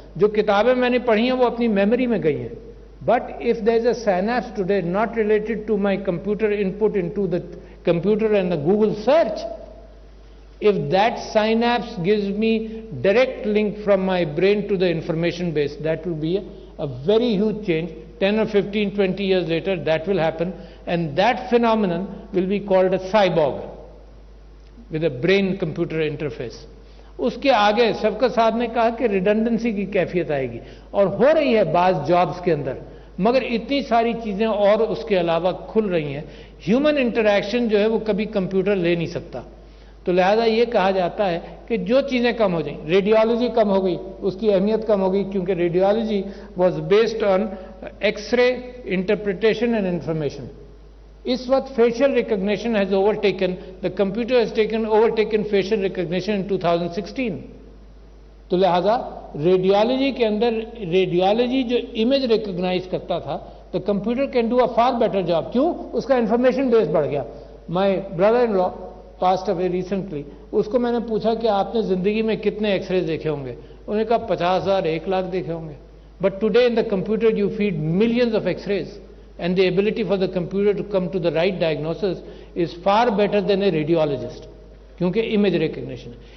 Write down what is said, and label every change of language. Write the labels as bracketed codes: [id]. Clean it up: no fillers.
[ur] جو کتابیں میں نے پڑھی ہیں وہ اپنی میموری میں گئی ہیں. [en] But if there is a synapse today not related to my computer input into the computer and the Google search, if that synapse gives me direct link from my brain to the information base, that will be a very huge change. 10 or 15, 20 years later, that will happen, and that phenomenon will be called a cyborg with a brain-computer interface. [ur] اس کے آگے شفقت صاحب نے کہا کہ redundancy کی کیفیت آئے گی، اور ہو رہی ہے بعض جابس کے اندر، مگر اتنی ساری چیزیں اور اس کے علاوہ کھل رہی ہیں. ہیومن انٹریکشن جو ہے وہ کبھی کمپیوٹر لے نہیں سکتا. تو لہذا یہ کہا جاتا ہے کہ جو چیزیں کم ہو جائیں، ریڈیولوجی کم ہو گئی، اس کی اہمیت کم ہو گئی، کیونکہ radiology [en] Was based on X ray interpretation and information. [ur] اس وقت [en] Facial recognition has overtaken, the computer has overtaken facial recognition in 2016. [ur] تو لہذا ریڈیولوجی کے اندر ریڈیولوجی جو امیج ریکگنائز کرتا تھا، [en] The computer can do a far better job. [ur] کیوں؟ اس کا information بیس بڑھ گیا. [en] my brother in law passed away recently, [ur] اس کو میں نے پوچھا کہ آپ نے زندگی میں کتنے ایکس رے دیکھے ہوں گے؟ انہوں نے کہا 50,000 1 لاکھ دیکھے ہوں گے. [en] But today in the computer you feed millions of X rays and the ability for the computer to come to the right diagnosis is far better than a radiologist, کیونکہ image recognition.